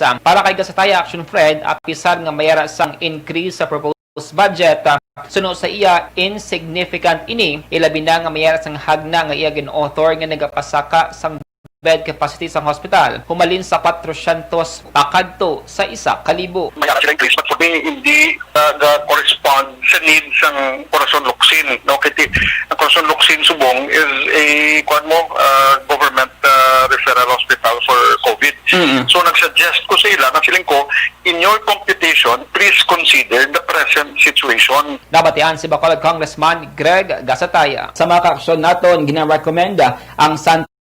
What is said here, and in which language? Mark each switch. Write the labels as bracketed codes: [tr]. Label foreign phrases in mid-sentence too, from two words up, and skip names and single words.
[hil] Para kay Gasataya Action Fred, apisar nga mayara sang increase sa [en] proposed budget [hil] suno sa iya insignificant ini, ilabi na nga mayara sang hagna nga iya gin-author nga nagapasaka sang [en] bed capacity [hil] sa hospital humalin sa 400 pakadto sa 1,000. [en] May actually increase but for me hindi correspond sa needs ng Corazon Locsin. [hil] No, kiti ang Corazon Locsin Subong [en] is a government referral hospital for COVID. [hil] So nagsuggest ko sa ila, nagsiling ko, [en] in your computation, please consider the present situation. [hil] Nabatian si Bacolod Congressman Greg Gasataya. Sa mga kaaksyon naton, gina-recommenda ang San